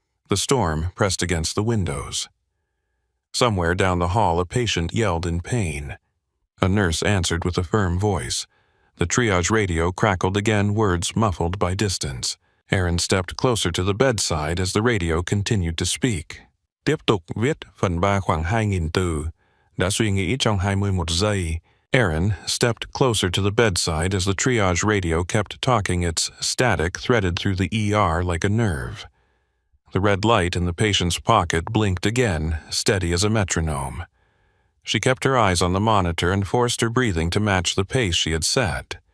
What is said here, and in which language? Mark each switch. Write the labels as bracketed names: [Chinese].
[English] The storm pressed against the windows. Somewhere down the hall, a patient yelled in pain. A nurse answered with a firm voice. The triage radio crackled again, words muffled by distance. Aaron stepped closer to the bedside as the radio continued to speak. [Vietnamese] Tiếp tục viết phần 3 khoảng 2.000 từ. Đã suy nghĩ trong 21 giây. [English] Aaron stepped closer to the bedside as the triage radio kept talking, its static threaded through the ER like a nerve. The red light in the patient's pocket blinked again, steady as a metronome. She kept her eyes on the monitor and forced her breathing to match the pace she had set.